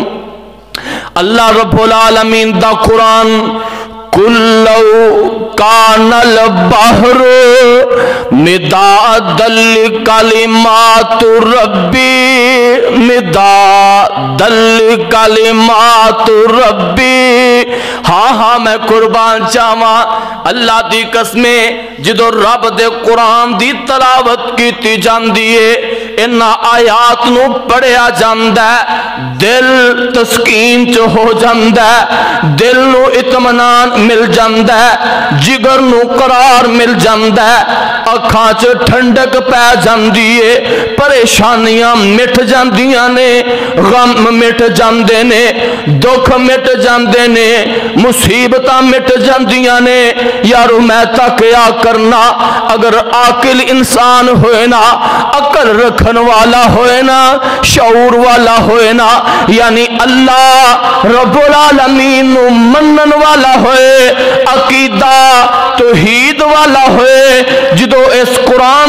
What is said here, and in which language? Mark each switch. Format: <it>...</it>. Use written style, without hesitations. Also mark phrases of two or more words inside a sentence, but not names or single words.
<pa>اللہ رب العالمین دا قرآن</pa> <ar>کلو کان البحر مداد لکلمات ربی, مداد لکلمات ربی.</ar> <pa>ہاں ہاں میں قربان چاہواں اللہ دی قسمیں جدو رب دے قرآن دی تلاوت کیتی جاندی ہے, انہاں آیات نو پڑھیا جاندا ہے, دل تسکین چ ہو جاندا ہے, دل نو اطمینان مل جاندا ہے, جگر نو قرار مل جاندا ہے, اکھاں چ ٹھنڈک پے جاندی ہے, پریشانیاں مٹ جاندیاں نے, غم مٹ جاندے نے, دکھ مٹ جاندے نے, مصیبتاں مٹ جاندیاں نے. یارو میں تا کیا کرنا, اگر عاقل انسان ہوئے نا, عقل رکھن والا ہوئے نا, شعور والا ہوئے نا, یعنی اللہ رب العالمین نو منن والا ہوئے, عقیدہ توحید والا ہوئے, جدو اس قرآن</pa>